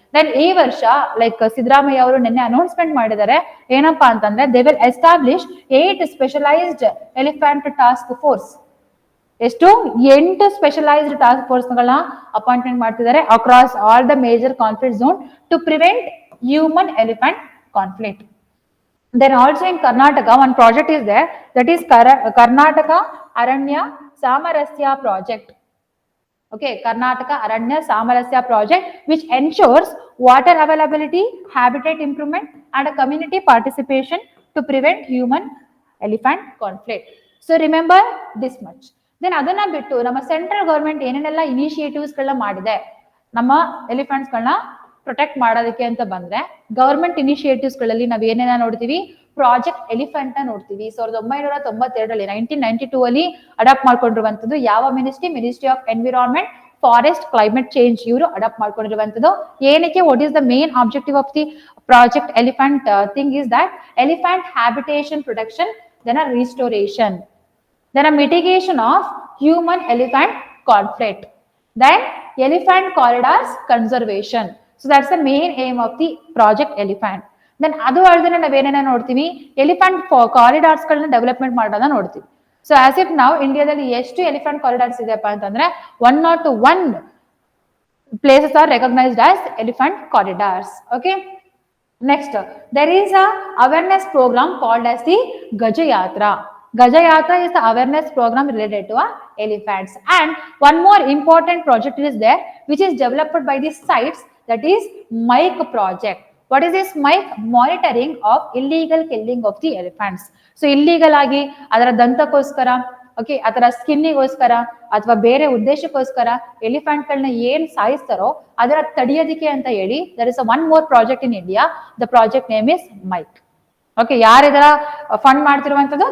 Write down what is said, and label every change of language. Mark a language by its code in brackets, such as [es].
[kn] Then ಈ ವರ್ಷ like Siddaramaiah ಅವರು ನಿನ್ನೆ ಅನೌನ್ಸ್ಮೆಂಟ್ ಮಾಡಿದ್ದಾರೆ, ಏನಪ್ಪಾ ಅಂತಂದ್ರೆ [en] They will establish 8 specialised elephant task force. [kn] ಎಷ್ಟು? [en] 8 specialised task force [kn] ಗಳನ್ನ ಅಪಾಯಿಂಟ್ಮೆಂಟ್ ಮಾಡ್ತಿದ್ದಾರೆ [en] Across all the major conflict zone to prevent human elephant conflict. Then also in Karnataka, one project is there, that is Karnataka Aranya Samarasya project. Okay, Karnataka Aranya Samarasya project, which ensures water availability, habitat improvement, and a community participation to prevent human-elephant conflict. So remember this much. [kn] Then ಅದನ್ನ ಬಿಟ್ಟು ನಮ್ಮ central government ಏನೇನೆಲ್ಲ initiatives ಗಳನ್ನ ಮಾಡಿದೆ ನಮ್ಮ elephants ಗಳನ್ನ protect ಮಾಡೋದಕ್ಕೆ ಅಂತ ಬಂದ್ರೆ, ಗವರ್ಮೆಂಟ್ ಇನಿಷಿಯೇಟಿವ್ಸ್ ಗಳಲ್ಲಿ ನಾವ್ ಏನೇನ ನೋಡ್ತೀವಿ? ಪ್ರಾಜೆಕ್ಟ್ ಎಲಿಫೆಂಟ್ ನ ನೋಡ್ತೀವಿ. 1992ರಲ್ಲಿ 1992 ಅಲ್ಲಿ ಅಡಾಪ್ಟ್ ಮಾಡ್ಕೊಂಡಿರುವಂತದ್ದು ಯಾವ ministry? [en] ministry of environment, forest, climate change [kn] ಇವರು ಅಡಾಪ್ಟ್ ಮಾಡ್ಕೊಂಡಿರುವಂತದ್ದು. ಏನಕ್ಕೆ? [en] What is the main objective of the project elephant thing is that elephant habitation protection, then restoration, then a mitigation of human elephant conflict, then elephant corridors conservation. So that's the main aim of the project elephant. [kn] Then ಅದು ಅಲ್ಲದೆ ನಾವೇನೇನ ನೋಡ್ತೀವಿ? Elephant corridors ಗಳನ್ನ development ಮಾಡೋದನ್ನ ನೋಡ್ತೀವಿ. [en] so as if [kn] ನಾವು ಇಂಡಿಯಾದಲ್ಲಿ ಎಷ್ಟು elephant corridors ಇದೆಯಪ್ಪ ಅಂತಂದ್ರೆ [en] 101 places are recognized as elephant corridors. Okay, next there is a awareness program called as the Gaja Yatra. Gajayatra is the awareness program related to elephants. And one more important project is there, which is developed by the sites, that is Mike project. What is this Mike? Monitoring of illegal killing of the elephants. [kn] So illegal ಆಗಿ ಅದರ ದಂತಕ್ಕೋಸ್ಕರ, okay, ಅದರ ಸ್ಕಿನ್ನಿಗೋಸ್ಕರ ಅಥವಾ ಬೇರೆ ಉದ್ದೇಶಕ್ಕೋಸ್ಕರ ಎಲಿಫೆಂಟ್ಗಳನ್ನ ಏನ್ ಸಾಯಿಸ್ತಾರೋ ಅದರ ತಡೆಯೋದಿಕ್ಕೆ ಅಂತ ಹೇಳಿ [en] There is one more project in India. The project name is MIKE. Okay, [kn] ಯಾರು ಇದರ ಫಂಡ್ ಮಾಡ್ತಿರುವಂತದ್ದು?